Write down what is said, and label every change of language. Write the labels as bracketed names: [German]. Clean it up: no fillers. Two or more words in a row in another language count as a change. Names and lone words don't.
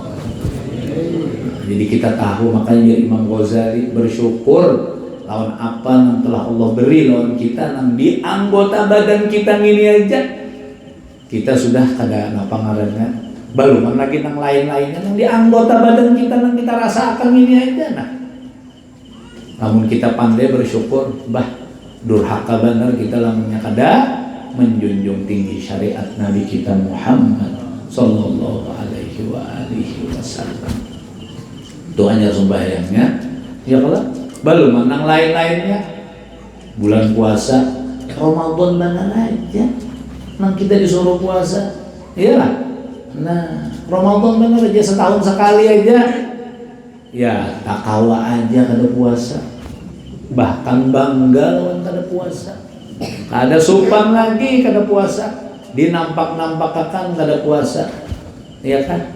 [Banjar] Jadi kita tahu, makanya Imam Ghazali bersyukur lawan apa yang telah Allah beri lawan kita nang di anggota badan kita ini aja kita sudah kada apa ngarannya baluman lagi nang lain-lainnya nang di anggota badan kita nang kita rasakan ini aja. Nah, namun kita pandai bersyukur, bah durhaka benar kita lamunnya kada menjunjung tinggi syariat Nabi kita Muhammad [Arabic] صلى الله عليه وسلم. [Banjar] Itu hanya sembahyangnya, ya kalau baluman nang lain-lainnya bulan puasa, Ramadan mana aja, nang kita disuruh puasa, iyalah. Nah, Ramadan benar aja setahun sekali aja, ya tak kawa aja kada puasa, bahkan bangga lawan kada puasa, kada supan lagi kada puasa, dinampak-nampakakan kada puasa, ya kan?